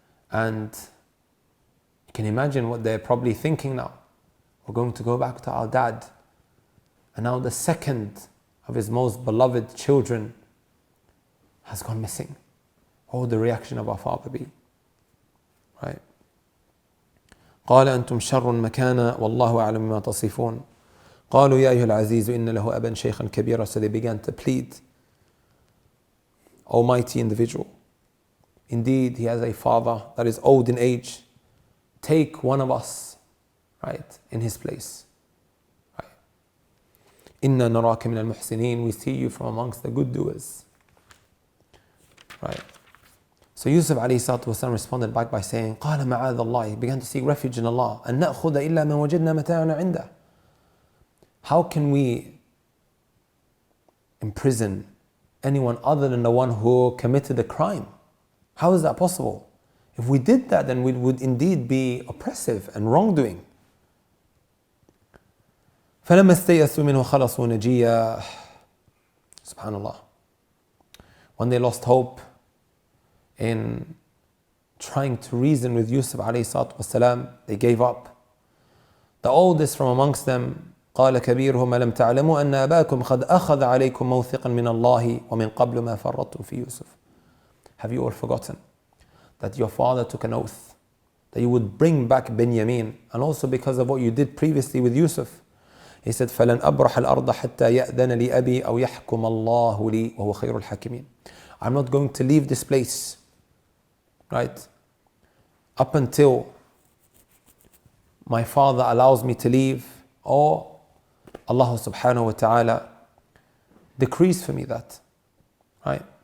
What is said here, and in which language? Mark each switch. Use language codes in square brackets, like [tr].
[en] And you can imagine what they're probably thinking now. We're going to go back to our dad. And now the second of his most beloved children has gone missing. What would the reaction of our father be? Right? [ar] قال أنتم شر مكانا والله أعلم ما تصفون قالوا يا أيها العزيز إن له أبا شيخا كبيرا. [en] So they began to plead, Almighty individual, indeed he has a father that is old in age. Take one of us, right, in his place. [ar] Right. إنا نراك من المحسنين. [en] We see you from amongst the good doers. Right. So Yusuf alayhi salatu wasalam responded back by saying, [ar] قال معاذ الله. [en] He began to seek refuge in Allah. [ar] أن نأخذ إلا من وجدنا متاعنا عنده. [en] How can we imprison anyone other than the one who committed the crime? How is that possible? If we did that, then we would indeed be oppressive and wrongdoing. [ar] فلما استيأسوا منه خلصوا نجيا. [en] Subhanallah. When they lost hope in trying to reason with Yusuf alayhi salatu wasalam, they gave up. The oldest from amongst them, [ar] قال كبيرهم ألم تعلموا أن أباكم قد أخذ عليكم موثقا من الله ومن قبل ما فرطتم في يوسف. [en] Have you all forgotten that your father took an oath that you would bring back Benjamin, and also because of what you did previously with Yusuf? He said [ar] فلن أبرح الأرض حتى يأذن لي أبي أو يحكم الله لي وهو خير الحاكمين. [en] I'm not going to leave this place, right, up until my father allows me to leave, or Allah subhanahu wa ta'ala decrees for me that. Right?